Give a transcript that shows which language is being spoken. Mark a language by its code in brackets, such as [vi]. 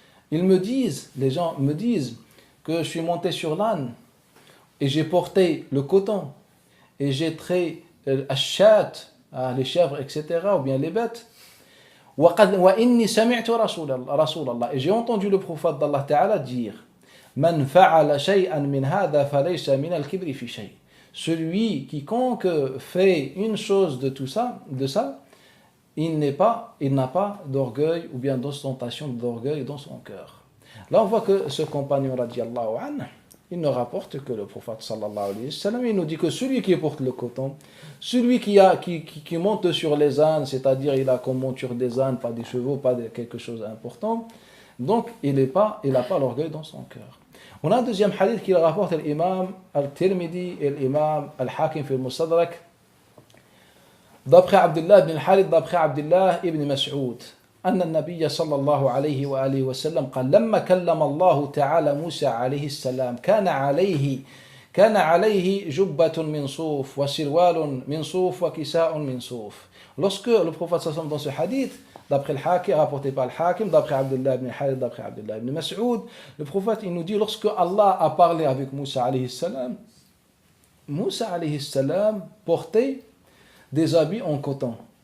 [fr] Ils me disent, les gens me disent que je suis monté sur l'âne et j'ai porté le coton et j'ai trait [ar] الشاة, [fr] les chèvres, etc., ou bien les bêtes. [ar] وإني سمعت رسول الله, [fr] et j'ai entendu le prophète d'Allah Ta'ala dire [ar] من فعل شيئا من هذا فليس من الكبر في شيء. [fr] Celui quiconque fait une chose de ça, il n'a pas d'orgueil ou bien d'ostentation d'orgueil dans son cœur. Là on voit que ce compagnon radiyallahu anhu, il ne rapporte que le prophète sallallahu alayhi wa sallam. Il nous dit que celui qui porte le coton, celui qui monte sur les ânes, c'est-à-dire il a comme monture des ânes, pas des chevaux, pas quelque chose d'important, donc il n'a pas l'orgueil dans son cœur. On a un deuxième hadith qui rapporte l'imam al-Tirmidhi et l'imam al-Hakim fi al-Mustadrak, d'après Abdullah ibn al-Harith, d'après Abdullah ibn Mas'ud, [ar] أن النبي صلى الله عليه وآله وسلم قال لما كلم الله تعالى موسى عليه السلام كان عليه جبة من صوف وسروال من صوف وكساء من صوف. [fr] Lorsque le prophète sallam dans ce hadith, d'après le Hakim, rapporté par le Hakim, d'après Abdullah ibn al-Harith, d'après Abdullah ibn Mas'ud, le prophète il nous dit lorsque Allah a parlé avec Moussa alayhi salam, Moussa alayhi salam portait des habits en coton.